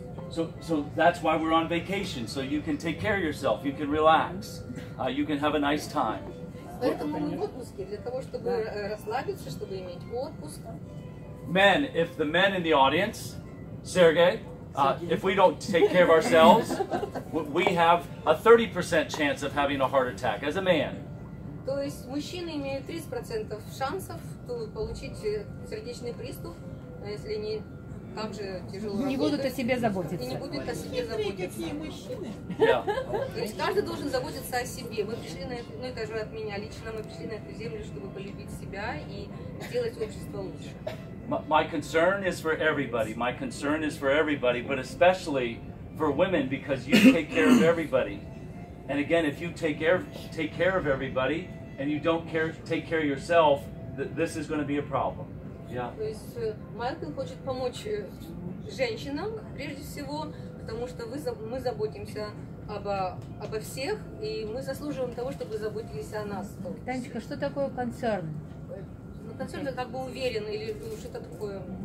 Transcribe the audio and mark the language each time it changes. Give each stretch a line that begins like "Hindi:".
English: So that's why we're on vacation, so you can take care of yourself, you can relax, you can have a nice time.
Russian: Поэтому мы в отпуске, для того, чтобы расслабиться, чтобы иметь отпуск.
English: Men, if the men in the audience, Sergey, if we don't take care of ourselves, we have a 30% chance of having a heart attack as a man.
Russian: То есть мужчины имеют 30% шансов получить сердечный приступ, если не так же тяжело не будут о себе заботиться. И не будут о себе заботиться. Какие мужчины?
English: Yeah.
Russian: То есть каждый должен заботиться о себе. Мы пришли на это, ну это же от меня лично, мы пришли на эту землю, чтобы полюбить себя и сделать общество лучше.
English: My concern is for everybody. My concern is for everybody, but especially for women, because you take care of everybody. And again, if you take care of everybody and you don't take care of yourself, this is going to be a problem. Yeah.
Russian: То есть Майкл хочет помочь женщинам, прежде всего, потому что мы заботимся обо всех, и мы заслуживаем того, чтобы заботились о нас. Танечка, что такое концерн? Концерн это как бы уверен или что-то такое.